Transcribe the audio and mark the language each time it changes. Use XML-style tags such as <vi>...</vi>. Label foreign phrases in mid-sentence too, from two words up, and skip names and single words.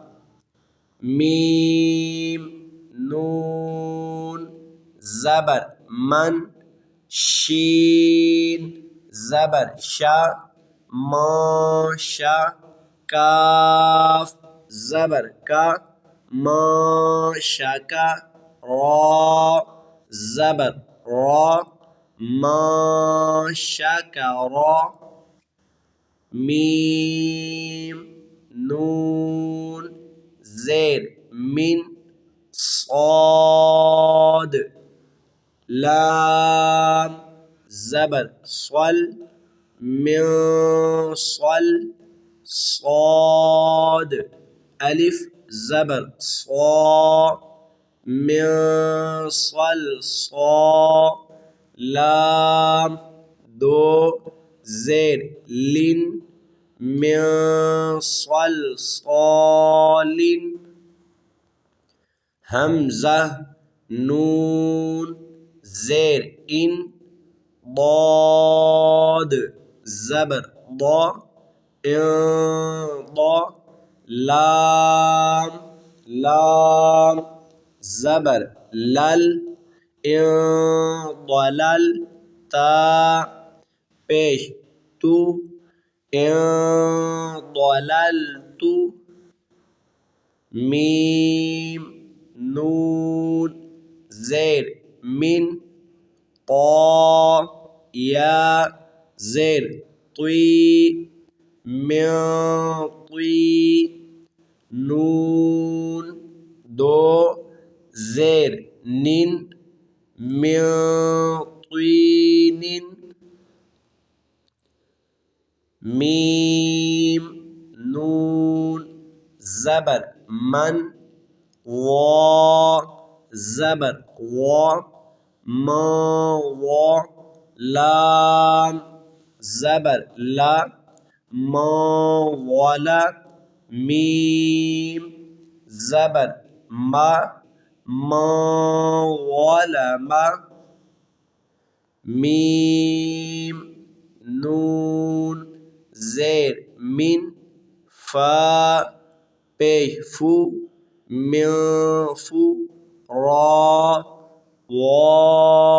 <ur>میم نون زبر من شین زبر شا ما شا کاف زبر کا ما شکا را زبر را ما شکرا میم نون زیر من صاد لام زبر صل من صل صاد الف زبر صا من صل صا لام دو زیر لن من صل صالن حمزہ نون زیر ان ضاد زبر ضا ضا لام لام زبر لل ضلل تا پیش تو ضللت میم نون زیر من طا یا زیر طی من طی نون دو زیر نن من طین میم نون زبر من وا زبر وا ما وا لام زبر لا ما ولا میم زبر ما ولا ما میم نون زیر من فا پیش فو من فو را واو</ur>